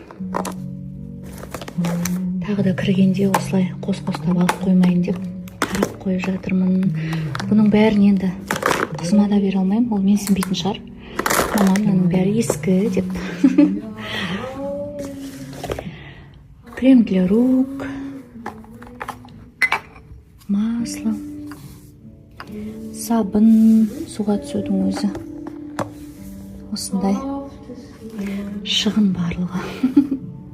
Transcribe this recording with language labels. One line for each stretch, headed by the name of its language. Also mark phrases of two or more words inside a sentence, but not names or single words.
Kazakh: Тағы да кіргенде осылай қос-қостап алып қоймайын деп қарап қойып жатырмын. Бұның бәрін енді қызыма да бере алмаймын, ол менсінбейтін шығар. Мамам мынаның бәрі ескі деп.
Russian: Крем для рук, масло,
Kazakh: сабын, суға түсудің өзі осындай шығын барлығы.